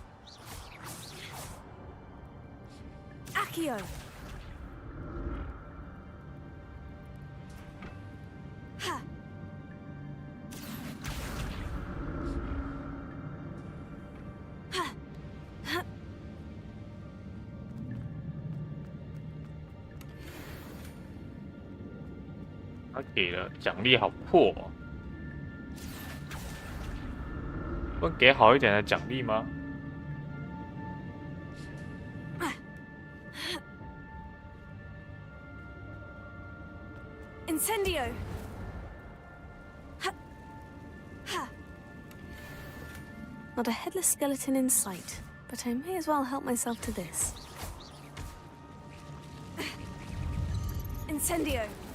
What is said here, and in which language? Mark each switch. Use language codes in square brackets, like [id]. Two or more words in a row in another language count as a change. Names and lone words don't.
[en] Accio! Ha! Ha! Ha! [zh] 他给了奖励好破哦，不能给好一点的奖励吗？ [en] Incendio! Ha! Ha! Not a headless skeleton in sight, but I may as well help myself to this. Incendio!